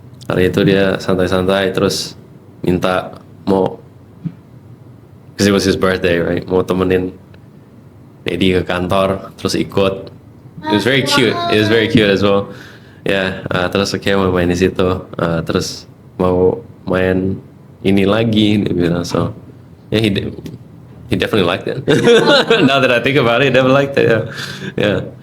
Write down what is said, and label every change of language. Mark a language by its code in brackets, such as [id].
[id] Hari itu dia santai-santai terus minta mau, [en] because it was his birthday, right? [id] Mau temenin Dedi ke kantor, terus ikut. [en] It was very cute. It was very cute as well. [id] Ya, terus oke mau main di situ. Terus mau main ini lagi, dia bilang. [en] So yeah, he definitely liked it. Now that I think about it, he definitely liked it. Yeah.